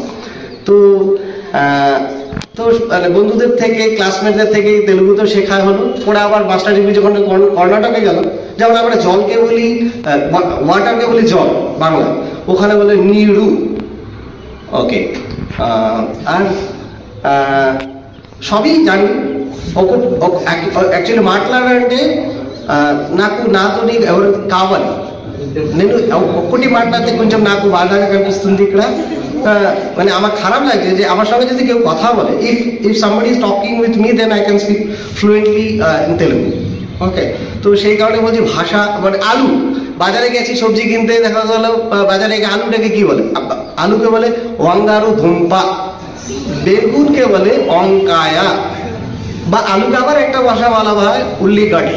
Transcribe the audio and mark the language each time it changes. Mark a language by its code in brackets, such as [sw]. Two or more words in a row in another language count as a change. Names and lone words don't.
[bn] তো মানে বন্ধুদের থেকে ক্লাসমেটদের থেকে তেলুগু তো শেখা হলো। ওরা আবার [en] master degree [bn] যখন কর্ণাটকে গেল, যেমন আমরা জলকে বলি ওয়াটারকে বলি জল বাংলা, ওখানে বলে নিরু। ওকে, আর সবই জানি। [te] యాక్చువల్లీ మాట్లాడాలంటే నాకు నాతో ఎవరు కావాలి, నేను ఒక్కటి మాట్లాడితే కొంచెం నాకు బాధగా కనిపిస్తుంది ఇక్కడ, [bn] মানে আমার খারাপ লাগছে যে আমার সঙ্গে যদি কেউ কথা বলে, [en] If somebody is talking with me then I can speak fluently in Telugu. [bn] ওকে, তো সেই কারণে বলছি ভাষা মানে আলু, বাজারে গেছি সবজি কিনতে, দেখা গেল বাজারে আলুটাকে কি বলে, আলুকে বলে [te] బంగాళా దుంప, [bn] বেগুনকে বলে অঙ্কায়া, বা আলুকে আবার একটা ভাষা বলা হয় উল্লিগড্ডা।